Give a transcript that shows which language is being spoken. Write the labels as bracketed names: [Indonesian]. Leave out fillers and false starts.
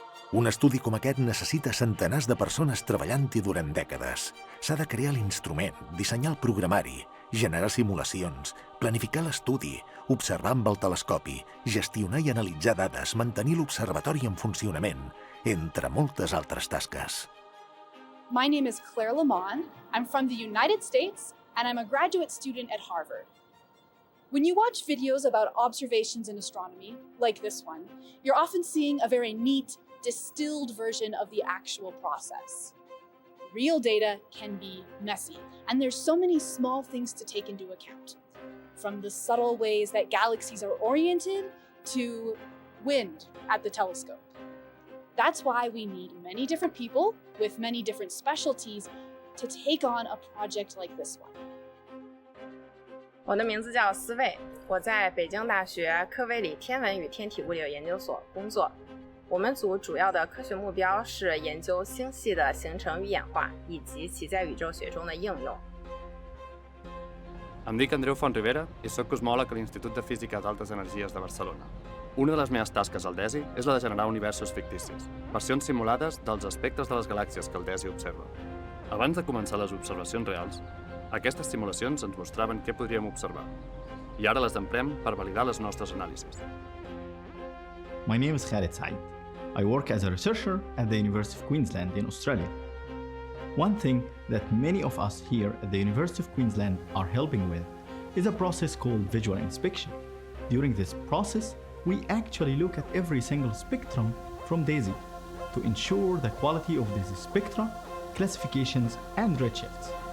[Catalan] Un estudi com aquest necessita centenars de persones treballant-hi durant dècades. S'ha de crear l'instrument, dissenyar el programari, generar simulacions, planificar l'estudi, observar amb el telescopi, gestionar i analitzar dades, mantenir l'observatori en funcionament, entre moltes altres tasques. [English] My name is Claire Lamont. I'm from the United States, and I'm a graduate student at Harvard. When you watch videos about observations in astronomy, like this one, you're often seeing a very neat, distilled version of the actual process. Real data can be messy, and there's so many small things to take into account. From the subtle ways that galaxies are oriented to wind at the telescope. That's why we need many different people with many different specialties to take on a project like this one. [Chinese] 我的名字叫思卫，我在北京大学科维里天文与天体物理研究所工作。我们组主要的科学目标是研究星系的形成与演化，以及其在宇宙学中的应用。 [Catalan] Em dic Andreu Fontrivera i soc cosmòleg a l'Institut de Física d'Altes Energies de Barcelona. Una de les meves tasques al DESI és la de generar universos ficticis, versions simulades dels aspectes de les galàxies que el DESI observa. Abans de començar les observacions reals, aquestes simulacions ens mostraven què podríem observar, i ara les emprem per validar les nostres anàlisis. [English] My name is Khaled Said. I work as a researcher at the University of Queensland in Australia. One thing that many of us here at the University of Queensland are helping with is a process called visual inspection. During this process, we actually look at every single spectrum from DESI to ensure the quality of these spectra, classifications, and redshifts.